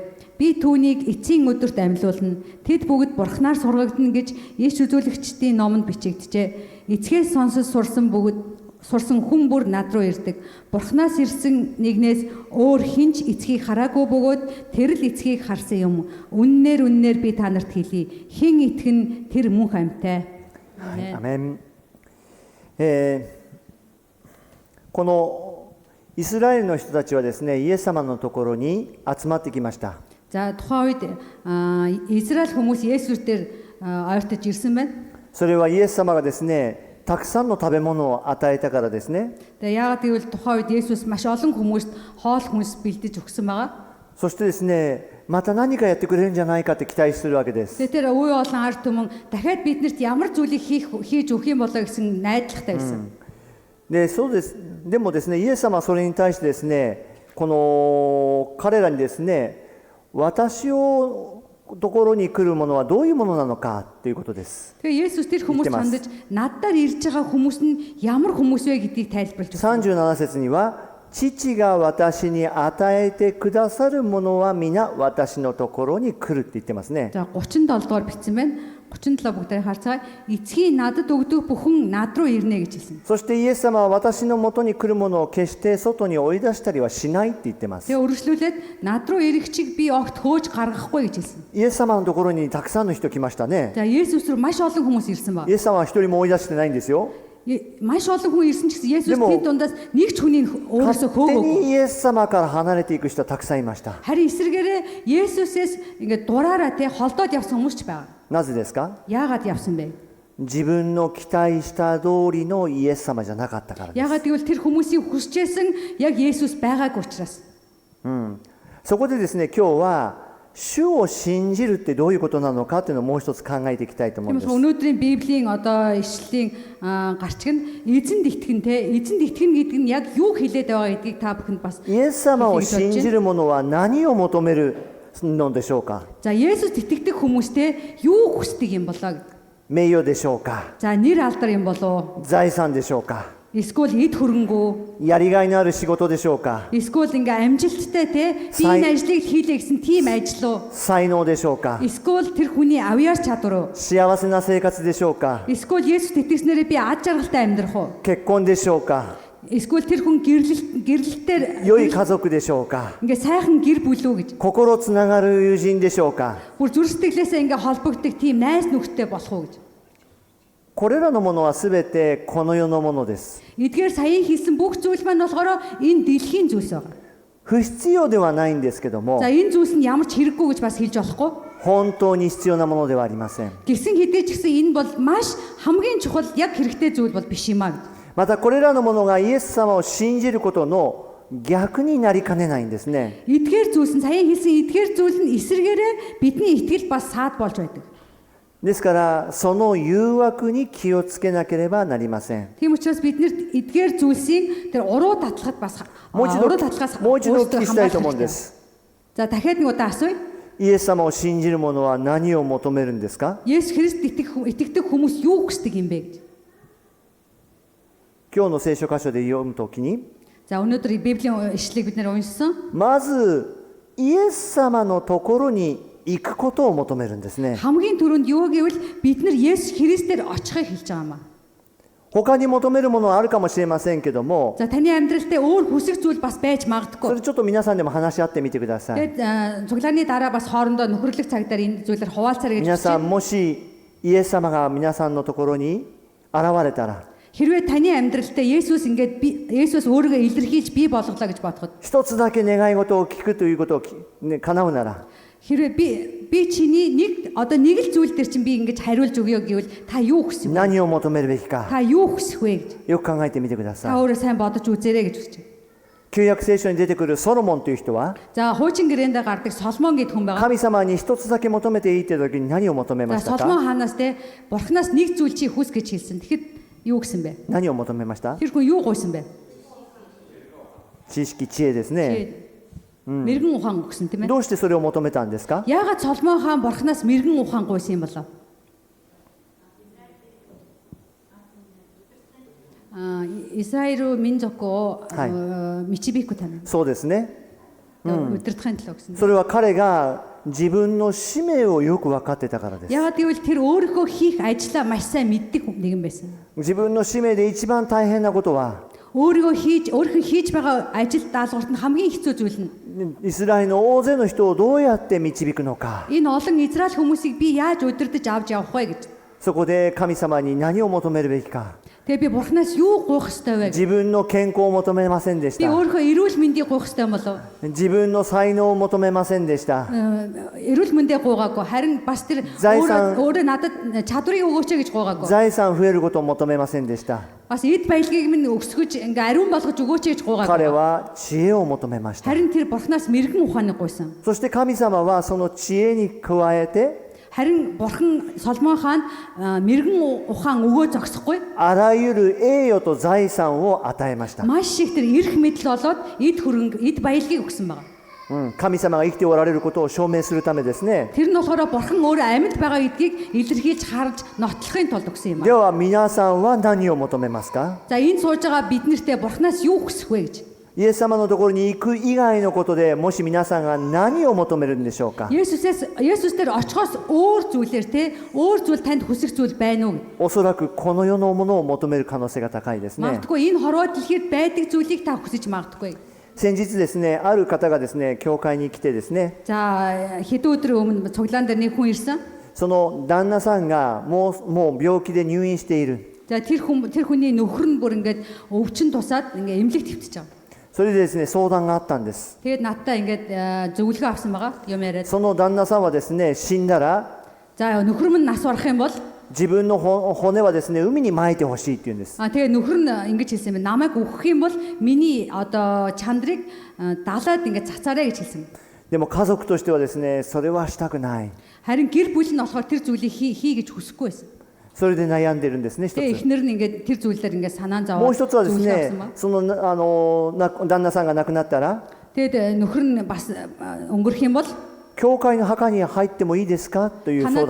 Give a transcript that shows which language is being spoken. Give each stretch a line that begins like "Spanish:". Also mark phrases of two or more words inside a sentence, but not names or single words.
Mongolian: Би түүнийг эцсийн өдөрт амьлуулна. Тэд бүгд бурхнаар сургагдана гэж Иш үзүүлэгчдийн номонд бичигджээ. Эцгээс сонсож сурсан хүн бүр над руу ирдэг. Бурхнаас ирсэн нэгнээс өөр хинч эцгийг хараагүй бөгөөд тэр л эцгийг харсан юм. Үннээр би та нарт хэлье. Хэн итгэн тэр мөнх амьтаа.
Japanese: アメン。このイスラエルの人たちはですね、イエス様のところに集まってきました。
Mongolian: За тухайн үед Израиль хүмүүс Есүс дээр ойртож ирсэн байна.
Japanese: それはイエス様がですね、たくさんの食べ物を与えたからですね。
Mongolian: Тэгээ яагаад гэвэл тухайн үед Есүс маш олон хүмүүст хоол хүнс бэлдэж өгсөн байгаа.
Japanese: そしてですね、また何かやってくれるんじゃないかって期待するわけです。
Mongolian: Тэгээ тэр үе олон ард түмэн дахиад биднэрт ямар зүйлийг хийж өгөх юм болоо гэсэн найдвартай байсан.
Japanese: でもですね、イエス様はそれに対してですね、この彼らにですね、私のところに来るものはどういうものなのかということです。
Mongolian: Тэгээ Есүс тэр хүмүүс хандаж надаар ирж байгаа хүмүүс нь ямар хүмүүс вэ гэдгийг тайлбарлаж өгсөн.
Japanese: 37節には父が私に与えてくださるものは皆私のところに来るって言ってますね。
Mongolian: За 37 дугаар бичсэн байна. 37 бүгдээ харцгаая. Эцгийн надад өгдөг бүхэн над руу ирнэ гэж хэлсэн.
Japanese: そしてイエス様は私のもとに来るものを決して外に追い出したりはしないって言ってます。
Mongolian: Тэгээ үргэлжлүүлээд над руу ирэх чиг би огт хөөж гаргахгүй гэж хэлсэн.
Japanese: イエス様のところにたくさんの人来ましたね。
Mongolian: За Есүс рүү маш олон хүмүүс ирсэн ба.
Japanese: イエス様は一人も追い出してないんですよ。
Mongolian: Маш олон хүн ирсэн ч гэсэн Есүс Дэмүү. тэд дундаас нэг ч хүний өөрөөсөө
Japanese: 勝手
Mongolian: хөөгөөгүй.
Japanese: にイエス様から離れていく人はたくさんいました。
Mongolian: Харин эсрэгээрээ Есүсээс ингээд дураараа те холдоод явсан хүмүүс ч байгаа.
Japanese: なぜですか？
Mongolian: Яагаад явсан бэ?
Japanese: 自分の期待した通りのイエス様じゃなかったからです。
Mongolian: Яагаад гэвэл тэр хүмүүсийн хүсчээсэн яг Есүс байгаагүй учраас.
Japanese: そこでですね、今日は主を信じるってどういうことなのかっていうのをもう一つ考えていきたいと思うんで
Mongolian: Тиймээс
Japanese: す。
Mongolian: өнөөдрийн Библийн одоо ишлэлийн гарчиг нь эзэнд итгэн те эзэнд итгэн гэдэг нь яг юу хэлээд байгаа гэдгийг та бүхэнд бас
Japanese: イエス様を信じる者は何を求めるのでしょうか？
Mongolian: За Есүст итгэдэг хүмүүстэй юу хүсдэг юм болоо гэдэг.
Japanese: 名誉でしょうか？
Mongolian: За нэр алдар юм болоо?
Japanese: 財産でしょうか？
Mongolian: Эсвэл эд хөрөнгөө?
Japanese: やりがいのある仕事でしょうか？
Mongolian: Эсвэл ингээ амжилттай те би энэ ажлыг хийлээ гэсэн тийм ажил уу?
Japanese: 才能でしょうか？
Mongolian: Эсвэл тэр хүний авьяас чадвар уу?
Japanese: 幸せな生活でしょうか？
Mongolian: Эсвэл Есүст итгэснээрээ би ад жаргалтай амьдрах уу?
Japanese: 結婚でしょうか？
Mongolian: Эсвэл тэр хүн гэрлэлтээр
Japanese: 良い家族でしょうか？
Mongolian: ингээ сайхан гэр бүл үү гэж.
Japanese: 心つながる友人でしょうか？
Mongolian: Бүр зүрх сэтгэлээсээ ингээ холбогддог тийм найз нөхдөд болох уу гэж.
Japanese: これらのものはすべてこの世のものです。
Mongolian: Эдгээр саяын хэлсэн бүх зүйлс маань болохоор энэ дэлхийн зүйлс байгаа.
Japanese: 不必要ではないんですけども
Mongolian: За энэ зүйлс нь ямар ч хэрэггүй гэж бас хэлж болохгүй.
Japanese: 本当に必要なものではありません。
Mongolian: Гэсэн хэдий ч гэсэн энэ бол маш хамгийн чухал яг хэрэгтэй зүйл бол биш юм аа гэж.
Japanese: またこれらのものがイエス様を信じることの逆になりかねないんですね。
Mongolian: Эдгээр зүйлс нь саяын хэлсэн эдгээр зүйл нь эсрэгээрээ бидний итгэл бас саад болж байдаг.
Japanese: ですからその誘惑に気をつけなければなりません。
Mongolian: Тийм учраас бид нэр эдгээр зүйлсийн тэр уруу татлахад бас
Japanese: もう一度
Mongolian: уруу татлахаас
Japanese: お聞きしたいと思うんです。
Mongolian: За дахиад нэг удаа асууя.
Japanese: イエス様を信じる者は何を求めるんですか？
Mongolian: Есүс Христ итгэдэг хүмүүс юу хүсдэг юм бэ гэж.
Japanese: 今日の聖書箇所で読むときに
Mongolian: За өнөөдөр Библийн ишлэгийг бид нэр уншсан.
Japanese: まずイエス様のところに行くことを求めるんですね。
Mongolian: Хамгийн түрүүнд юу гэвэл бид нар Есүс Христээр очихыг хэлж байгаа юм аа.
Japanese: 他に求めるものはあるかもしれませんけども、
Mongolian: За таны амьдрал дээр өөр хүсэх зүйл бас байж
Japanese: そ
Mongolian: магадгүй.
Japanese: れちょっと皆さんでも話し合ってみてください。
Mongolian: Тэгээд цуглааны дараа бас хоорондоо нөхөрлөх цаг дээр энэ зүйлээр хуваалцаарай гэж
Japanese: 皆さ
Mongolian: хэлж
Japanese: んもしイエス様が皆さんのところに現れたら、
Mongolian: хэрвээ таны амьдрал дээр Есүс ингээд Есүс өөрийгөө илэрхийлж бий болгоглоо гэж бодоход
Japanese: 一つだけ願い事を聞くということを叶うなら、
Mongolian: хэрвээ би чиний нэг л зүйл дээр чинь би ингэж хариулж өгье гэвэл та юу хүсэх вэ?
Japanese: 何を求めるべきか
Mongolian: Та юу хүсэх вэ гэж
Japanese: よく考えてみてくだ
Mongolian: та
Japanese: さい。
Mongolian: өөрөө сайн бодож үзээрэй гэж хэлж байна.
Japanese: 旧約聖書に出てくるソロモンという人は
Mongolian: За хуучин гэрээндээ гардаг Соломон гэдэг хүн байгаа.
Japanese: 神様に一つだけ求めていいという時に何を求めま
Mongolian: За
Japanese: したか？
Mongolian: Соломон хаанаас те Бурханаас нэг зүйл чи хүс гэж хэлсэн. Тэгэхэд юу гэсэн бэ?
Japanese: 何を求めました？
Mongolian: Тэр хүн юу гуйсан бэ?
Japanese: 知識、知恵ですね。
Mongolian: Мэргэн ухаан өгсөн тийм ээ.
Japanese: どうしてそれを求めたんですか？
Mongolian: Яагаад Соломон хаан Бурханаас мэргэн ухаан гуйсан юм болов?
Japanese: Израиль 民族を導くためにそうですね。
Mongolian: удирдахын төлөө гэсэн.
Japanese: それは彼が自分の使命をよく分かってたからです。
Mongolian: Яагаад гэвэл тэр өөрийнхөө хийх ажлаа маш сайн мэддэг нэгэн байсан.
Japanese: 自分の使命で一番大変なことは
Mongolian: өөрийнхөө хийж байгаа ажил даалгаварт нь хамгийн хэцүү зүйл нь
Japanese: イスラエルの大勢の人をどうやって導くのか。
Mongolian: энэ олон Израиль хүмүүсийг би яаж удирдах авч явах вэ гэж.
Japanese: そこで神様に何を求めるべきか。
Mongolian: Тэгээ би Бурханаас юу гуйх ёстой вэ?
Japanese: 自分の健康を求めませんでし
Mongolian: Би
Japanese: た。
Mongolian: өөрийнхөө эрүүл мэндийг гуйх ёстой юм болов?
Japanese: 自分の才能を求めませんでした。
Mongolian: Эрүүл мэндээ гуйгаагүй. Харин бас тэр Зайсан- өөрөө надад чадварыг өгөөч гэж гуйгаагүй.
Japanese: 財産増えることを求めませんでした。
Mongolian: Бас эд баялагийг минь өсгөж ингээ ариун болгож өгөөч гэж
Japanese: 彼
Mongolian: гуйгаагүй.
Japanese: は知恵を求めました。
Mongolian: Харин тэр Бурханаас мэрэгэн ухааныг гуйсан.
Japanese: そして神様はその知恵に加えて
Mongolian: Харин Бурхан Соломон хаанд мэрэгэн ухаан өгөө зогсохгүй.
Japanese: あらゆる栄誉と財産を与えました。
Mongolian: Маш их тэр эрх мэдэл болоод эд хөрөнгө, эд баялагийг өгсөн байна.
Japanese: 神様が生きておられることを証明するためですね。
Mongolian: Тэр нь болохоор Бурхан өөрөө амьд байгаа гэдгийг илэрхийлж харж нотлохын тулд өгсөн юм
Japanese: で
Mongolian: аа.
Japanese: は皆さんは何を求めますか？
Mongolian: За энэ сууж байгаа бид нартэй Бурханаас юу хүсэх вэ гэж.
Japanese: イエス様のところに行く以外のことでもし皆さんが何を求めるんでしょうか。
Mongolian: Есүс дээр очихоос өөр зүйлээр те өөр зүйл танд хүсэх зүйл байна уу?
Japanese: おそらくこの世のものを求める可能性が高いですね。
Mongolian: Магадгүй энэ хорвоо дэлхийд байдаг зүйлийг та хүсэж магадгүй.
Japanese: 先日ですね、ある方がですね、教会に来てですね、
Mongolian: За хэдэн өдрийн өмнө цуглаан дээр нэг хүн ирсэн.
Japanese: その旦那さんがもう病気で入院している。
Mongolian: За тэр хүний нөхөр нь бүр ингээд өвчин тусаад ингээд эмнэлэгт хэвтэж байгаа.
Japanese: それでですね、相談があったんです。
Mongolian: Тэгээд надтай ингээд зөвлөгөө авсан байгаа юм яриад.
Japanese: その旦那さんはですね、死んだら
Mongolian: За нөхөр минь нас барах юм бол
Japanese: 自分の骨はですね、海に撒いてほしいって言うんです。
Mongolian: тэгээд нөхөр нь ингэж хэлсэн юм. Намайг өгөх юм бол миний одоо чандрыг далаад ингээд цацаарай гэж хэлсэн.
Japanese: でも家族としてはですね、それはしたくない。
Mongolian: Харин гэр бүл нь болохоор тэр зүйлийг хий гэж хүсэхгүй байсан.
Japanese: それで悩んでるんですね、一つ。
Mongolian: Тэгээд эхнэр нь ингээд тэр зүйлээр ингээд санаан
Japanese: もう
Mongolian: зовоод
Japanese: 一つはですね
Mongolian: авсан ба.
Japanese: その旦那さんが亡くなったら
Mongolian: Тэгээд нөхөр нь бас өнгөрөх юм бол
Japanese: 教会の墓に入ってもいいですかという相